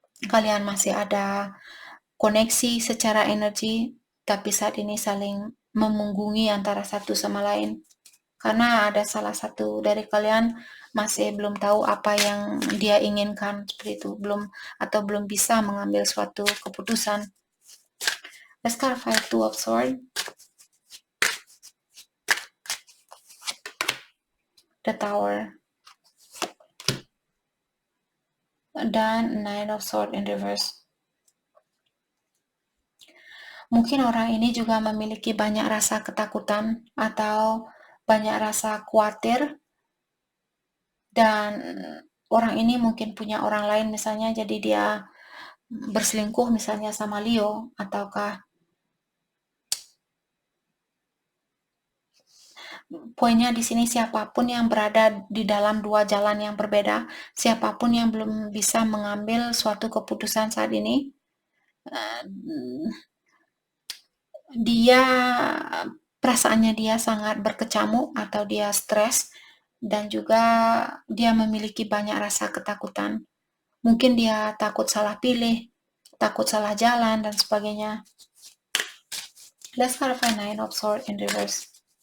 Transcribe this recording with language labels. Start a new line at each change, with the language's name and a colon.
Indonesian: Kalian masih ada koneksi secara energi, tapi saat ini saling memunggungi antara satu sama lain. Karena ada salah satu dari kalian masih belum tahu apa yang dia inginkan, seperti itu, belum bisa mengambil suatu keputusan.
English: Let's clarify Two of Swords. The Tower. Dan Nine of Swords in reverse.
Indonesian: Mungkin orang ini juga memiliki banyak rasa ketakutan atau banyak rasa khawatir, dan orang ini mungkin punya orang lain misalnya, jadi dia berselingkuh misalnya sama Leo, ataukah poinnya di sini siapapun yang berada di dalam dua jalan yang berbeda, siapapun yang belum bisa mengambil suatu keputusan saat ini, dia perasaannya dia sangat berkecamuk atau dia stres, dan juga dia memiliki banyak rasa ketakutan. Mungkin dia takut salah pilih, takut salah jalan, dan sebagainya.
English: Let's clarify Nine of Swords in reverse.